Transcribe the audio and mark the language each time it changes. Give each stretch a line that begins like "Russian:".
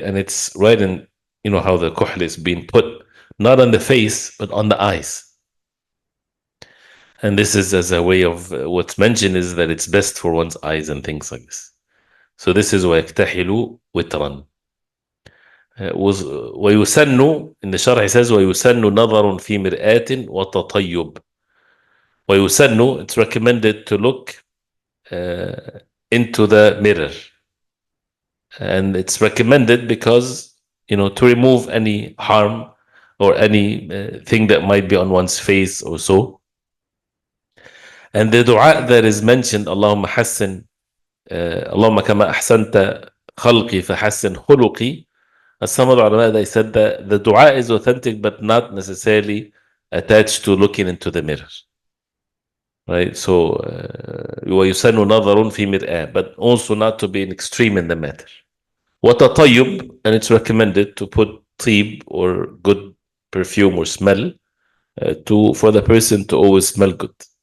English: And it's right in, how the kuhl is being put, not on the face, but on the eyes. And this is as a way of what's mentioned is that it's best for one's eyes and things like this. So this is
Arabic: ويكتحل وترا. ويسن,
English: in the Sharh he says
Arabic: ويسن نظر في مرآة وتطيب.
English: ويسن, it's recommended to look into the mirror. And it's recommended because, to remove any harm or any thing that might be on one's face or so. And the dua that is mentioned,
Arabic: اللهم حسن اللهم كما أحسنت خلقي فحسن خلقي.
English: As some of the ulama, they said that the dua is authentic, but not necessarily attached to looking into the mirror. Right? So,
Arabic: ويسن نظر في مرآة,
English: but also not to be an extreme in the matter. وتطيب, and it's recommended to put طيب or good perfume or smell for the person to always smell good.